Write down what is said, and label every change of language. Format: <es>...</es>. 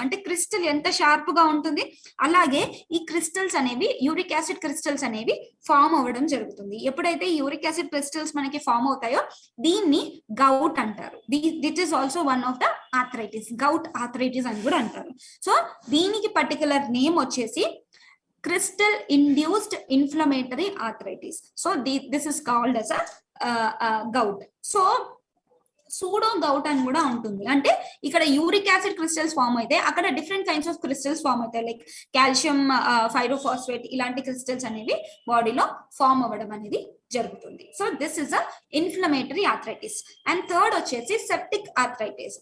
<te>అంటే క్రిస్టల్ ఎంత షార్ప్ గా ఉంటుంది, అలాగే ఈ క్రిస్టల్స్ అనేవి, యూరిక్ యాసిడ్ క్రిస్టల్స్ అనేవి ఫామ్ అవ్వడం జరుగుతుంది. ఎప్పుడైతే యూరిక్ యాసిడ్ క్రిస్టల్స్ మనకి ఫామ్ అవుతాయో దీన్ని గౌట్ అంటారు.</te> <en>that is also one of the arthritis, gout arthritis</en> <te>అని కూడా అంటారు. సో దీనికి పర్టికులర్ నేమ్ వచ్చేసి</te> <en>crystal induced inflammatory arthritis. So this is called as a gout.</en> <te>So pseudo govt అని కూడా ఉంటుంది. అంటే ఇక్కడ యూరిక్ యాసిడ్ క్రిస్టల్స్ ఫామ్ అయితే అక్కడ different kinds of crystals form అవుతాయి. లైక్ కాల్షియం ఫైరోఫాస్ఫేట్ ఇలాంటి క్రిస్టల్స్ అనేవి బాడీలో ఫామ్ అవ్వడం అనేది జరుగుతుంది.</te> <en>So this is a inflammatory arthritis. And third వచ్చేసి septic arthritis.</en>